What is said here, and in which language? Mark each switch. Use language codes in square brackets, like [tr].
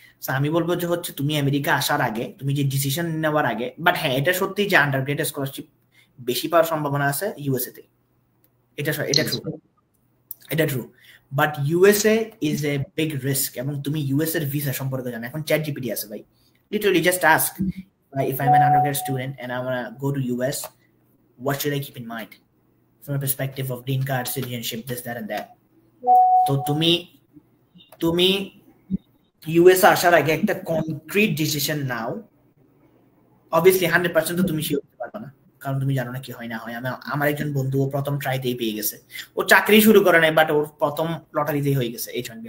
[bn] So আমি বলবো যে হচ্ছে তুমি আমেরিকা আসার আগে, তুমি যে ডিসিশন নেওয়ার আগে, বাট হ্যাঁ এটা সত্যি যে আন্ডার গ্রেড স্কলারশিপ বেশি পাওয়ার সম্ভাবনা আছে ইউএসএ তে, এটা ট্রু, এটা true. [en] but USA is a big risk, [bn] এবং তুমি ইউএসএ এর ভিসা সম্পর্কে জানো। এখন চ্যাট জিপিটি আছে ভাই, [en] Literally just ask if I'm an undergrad student and I want to go to US, what should I keep in mind from a perspective of green card, citizenship, this, that and that. [bn] তো তুমি US আসার আগে একটা concrete decision নাও। Obviously 100% তো তুমি sure হতে পারবে না, কারণ তুমি জানো না কি হয় না হয়। আমার একজন বন্ধু ও প্রথম ট্রাইতেই পেয়ে গেছে, ও চাকরি শুরু করে নাই, বাট ওর প্রথম লটারিতেই হয়ে গেছে H1B।